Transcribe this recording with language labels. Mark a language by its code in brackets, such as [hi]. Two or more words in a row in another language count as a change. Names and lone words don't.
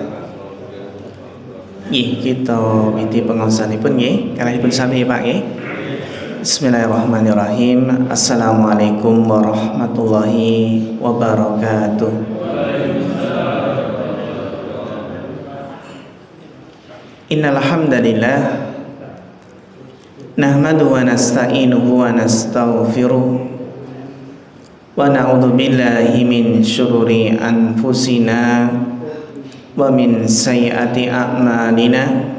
[jv] Kita miti pengawasanipun nggih, kalihipun sami Pak nggih. [ar] بسم الله الرحمن الرحيم. السلام عليكم ورحمة الله وبركاته. إن الحمد لله نحمده ونستعينه ونستغفره ونعوذ بالله من شرور أنفسنا ومن سيئات أعمالنا.